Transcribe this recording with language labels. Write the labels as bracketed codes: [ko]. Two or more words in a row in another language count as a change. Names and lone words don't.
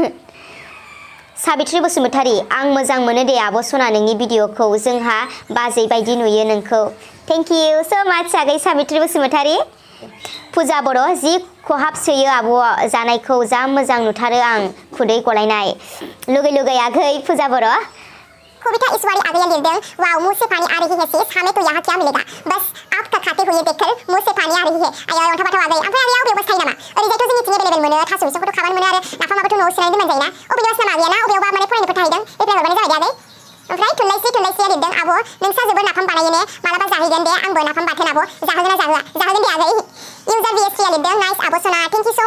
[brx] साबित्रि बसुमतारी आं मोजां मोनो दे आब' सना नोंनि भिडिअखौ जोंहा बाजै बायदि नुयो नोंखौ [en] thank you so much [brx] आगै साबित्रि बसुमतारी फुजा बर' जि खहाब सोयो आब' जानायखौ जा मोजां नुथारो आं खुदै गलायनाय लुगै लुगै आगै फुजा बर' कविता ईश्वरी आगैया लिरदों [hi] वाव मुंह से पानी आ रही है sis हमें तो यहाँ क्या मिलेगा बस आपका खाते हुए देखकर मुंह से पानी आ रही है [brx] आया अन्थाव बाथाव आगै ओमफ्राय आगैया अबेयाव बस्थायो नामा ओरैजायथ' जोंनिथिं एभेलेबेल मोनो थास' बिसंखौथ' खाबानो मोनो आरो नाफामाबोथ' न'आव सोनानै दोनजायोना अबेनि बास नामा आगैया ना अबेयावबा माने फरायनोफोर थाहैदों रिप्लाय हरबानो जाबाय दे आगै ओमफ्राय थुनलाइस्रिया लिरदों आब' नोंसा जोबोर नाफाम बानायो ने मालाबा जाहैगोन दे आंबो नाफाम बाथोन आब' जाहोगोन ना जाहोआ जाहोगोन दे आगै इउजार VSP लिरदों नाइस आब' सना [en] thank you so'